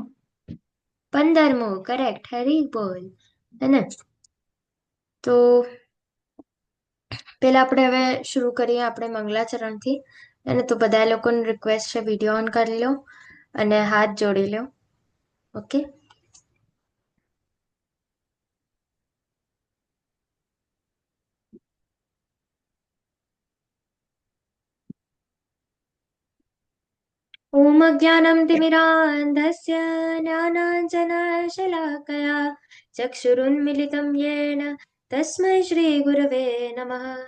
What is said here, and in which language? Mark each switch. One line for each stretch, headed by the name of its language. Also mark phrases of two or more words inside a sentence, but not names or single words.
Gujarati: 15મું, કરેક્ટ. હરી બોલ. હેને? તો પેલા આપણે હવે શરૂ કરીએ આપણે મંગલાચરણથી. અને તો બધા લોકોને રિક્વેસ્ટ છે,
English: video on
Gujarati: કરી લો અને હાથ જોડી લો. ઓકે.
Sanskrit: ॐ अज्ञानं तिमिरान्धस्य ज्ञानाञ्जनशलाकया चक्षुरुन्मिलितं येन तस्मै श्रीगुरवे नमः।